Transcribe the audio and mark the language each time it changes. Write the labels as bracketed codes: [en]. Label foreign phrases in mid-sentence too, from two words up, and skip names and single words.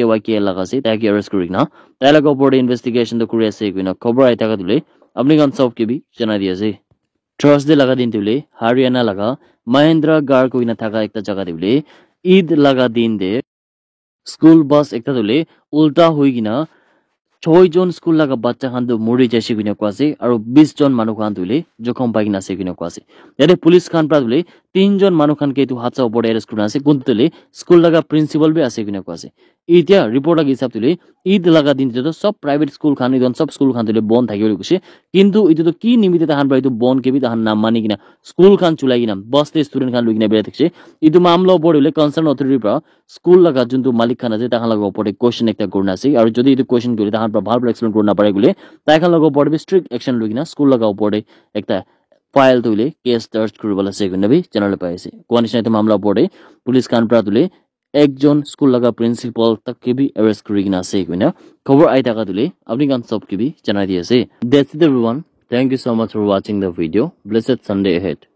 [nag] KYKL laga ase ta ki arrest kurina ta laga opore investigation to kuri ase kena khobor aita ka dule apni kan sob ke bi janai di ase Thursday laga din dule Haryana laga Mahendra Gar koina thaka ekta jaga dule Eid laga din de school bus ekta dule ulta hoigina 6 জন স্কুল laga bacha khan du mori jaise kina ko ase aru 20 jon manu khan dule jokhom paigina ase kina ko ase yate police khan pra dule 3 jon manu khan ke tu hatsa opor arrest kurina ase kuntule school laga principal be ase kina ko ase itia report agi hisab dule Eid laga din to sob private school khan idon sob school khan dule bon thakibole kuse kintu itu to ki nimite tahan pra itu bon ke bi tahan nam mani kina school khan chulai kina bus te student khan lugina bera thikse itu mamla opor dule [en] concern authority [nag] pra school laga juntu malik khan ase tahan laga opor question ekta kurna ase aru jodi itu question kori tahan pra bhal explain kurna pare gule tai khan laga opor be [en] strict action [nag] lugina school laga opor ekta file tule case dर्ज kuribala ase gune bi channel pa ase konisna itu mamla opor police khan pra dule ekjon school laga principal tak ke bi arrest kurigina ase gune khobor ai taka dule apni kan sob ke bi janai di ase [en] that's it everyone thank you so much for watching the video blessed Sunday ahead